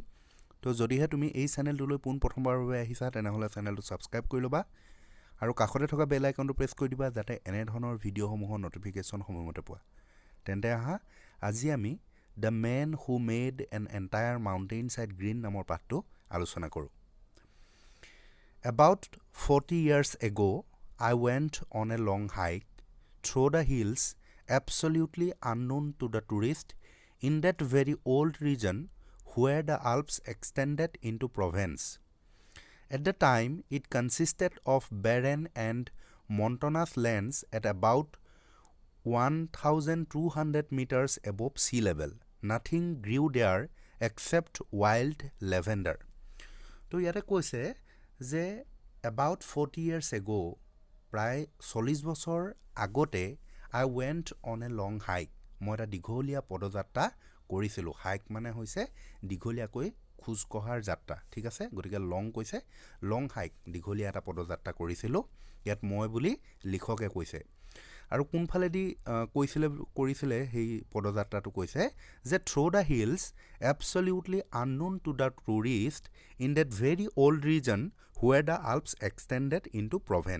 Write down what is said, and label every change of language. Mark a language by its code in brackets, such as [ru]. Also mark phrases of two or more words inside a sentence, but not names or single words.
[as] তো যদিহে তুমি এই চেনেলটোলৈ পোনপ্ৰথমবাৰৰ বাবে আহিছা তেনেহ'লে চেনেলটো ছাবস্ক্ৰাইব কৰি ল'বা আৰু কাষতে থকা বেল আইকনটো প্ৰেছ কৰি দিবা যাতে এনেধৰণৰ ভিডিঅ'সমূহৰ ন'টিফিকেশ্যন সময়মতে পোৱা। তেন্তে আহা আজি আমি দ্য মেন হু মেড এন এণ্টায়াৰ মাউণ্টেইন ছাইড গ্ৰীণ নামৰ পাঠটো আলোচনা কৰোঁ। [en] About 40 years ago, I went on a long hike through the hills absolutely unknown to the tourist in that very old region where the Alps extended into Provence. At the time, it consisted of barren and mountainous lands at about 1,200 meters above sea level. Nothing grew there except wild lavender. [as] তো ইয়াতে কৈছে যে [en] about 40 years ago, [as] প্ৰায় 40 বছৰ আগতে [en] I went on a long hike. [as] মই এটা দীঘলীয়া পদযাত্ৰা কৰিছিলোঁ। হাইক মানে হৈছে দীঘলীয়াকৈ খোজ কঢ়াৰ যাত্ৰা, ঠিক আছে। গতিকে লং কৈছে [en] long hike, [as] দীঘলীয়া এটা পদযাত্ৰা কৰিছিলোঁ। ইয়াত মই বুলি লিখকে কৈছে আৰু কোনফালেদি কৰিছিলে সেই পদযাত্ৰাটো কৈছে যে [en] through the hills absolutely unknown to the tourist in that very old region where the Alps extended into Provence.